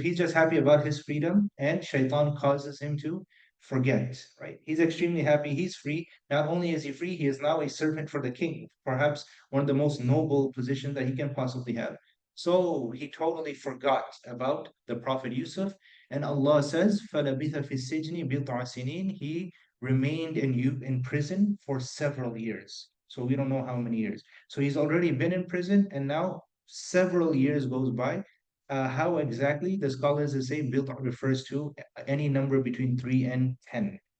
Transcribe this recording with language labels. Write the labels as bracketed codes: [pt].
[en] He's just happy about his freedom, and shaitan causes him to forget, right? He's extremely happy. He's free. Not only is he free, he is now a servant for the king, perhaps one of the most noble positions that he can possibly have. So he totally forgot about the Prophet Yusuf. And Allah says, [ar] فَلَبِثَ فِي السِّجْنِ بِضْعَ سِنِينَ. [en] He remained in prison for several years. So we don't know how many years. So he's already been in prison, and now several years goes by. How exactly? The scholars say bid'ah refers to any number between 3 and 10.